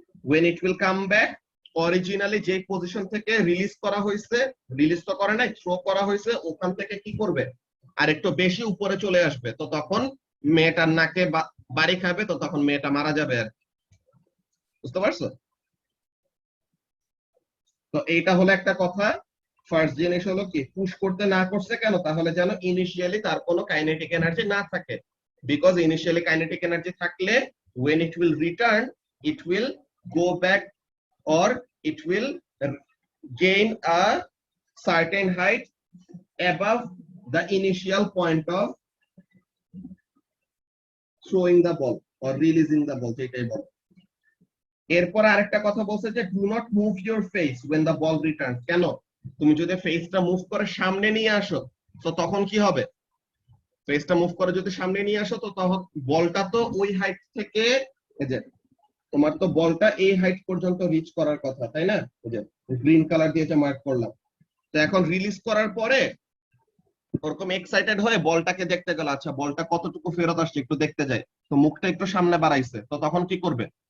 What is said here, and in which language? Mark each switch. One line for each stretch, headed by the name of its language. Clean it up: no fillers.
English: when it will come back,
Bangla: originally যে position থেকে release করা হয়েছে, রিলিজ তো করে নাই, থ্রো করা হয়েছে, ওখান থেকে কি করবে? আর একটু বেশি উপরে চলে আসবে। তো তখন মেয়েটার নাকে বাড়ি খাবে, তো তখন মেয়েটা মারা যাবে আর কি। বুঝতে পারছো? তো এইটা হলো একটা কথা। ফার্স্ট জিনিস হলো কি পুশ করতে না করছে কেন? তাহলে যেন ইনিশিয়ালি তার কোনো কাইনেটিক এনার্জি না থাকে, বিকজ ইনিশিয়ালি কাইনেটিক এনার্জি থাকলে
English: when it will return, it will go back or it will gain a certain height above the initial point of throwing the ball or releasing the ball,
Bangla: যেটাই বল। এরপর আরেকটা কথা বলছে যে
English: do not move your face when the ball returns।
Bangla: কেন? তুমি যদি ফেসটা মুভ করে সামনে নিয়ে আসো, তো তখন কি হবে? ফেসটা মুভ করে যদি সামনে নিয়ে আসো, তো তখন বলটা তো ওই হাইট থেকে, এই যে তোমার তো বলটা এই হাইট পর্যন্ত রিচ করার কথা, তাই না? এই যে গ্রিন কালার দিয়ে যে মার্ক করলাম। তো এখন রিলিজ করার পরে ওরকম এক্সাইটেড হয়ে বলটাকে দেখতে গেল, আচ্ছা বলটা কতটুকু ফেরত আসছে একটু দেখতে যায়, তো মুখটা একটু সামনে বাড়াইছে, তো তখন কি করবে?